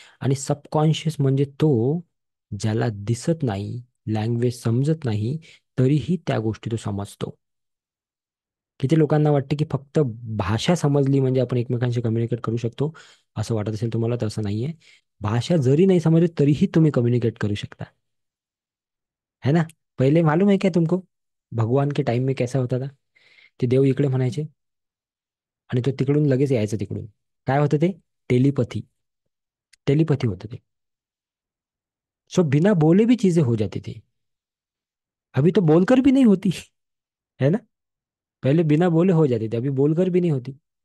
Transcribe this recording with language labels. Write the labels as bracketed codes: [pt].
[mr] आणि सबकॉन्शियस म्हणजे तो ज्याला दिसत नाही, लँग्वेज समजत नाही, तरीही त्या गोष्टी तो समजतो. किती लोकांना वाटते की फक्त भाषा समजली म्हणजे आपण एकमेकांशी कम्युनिकेट करू शकतो. असं वाटत असेल तुम्हाला, तर असं नाहीये. भाषा जरी नाही समजली तरीही तुम्ही कम्युनिकेट करू शकता. [hi] है ना. पहिले मालूम है क्या तुमको, भगवान के टाइम में कैसा होता था? [mr] ते देव इकडे म्हणायचे आणि तो तिकडून लगेच यायचं तिकडून. काय होतं ते? टेलीपथी. टेलीपथी होतं ते. [hi] सो बिना बोले भी चीजें हो जाती थी. अभी तो बोलकर भी नहीं होती. है ना. पहले बिना बोले हो जाती थी, अभी बोलकर भी नहीं होती.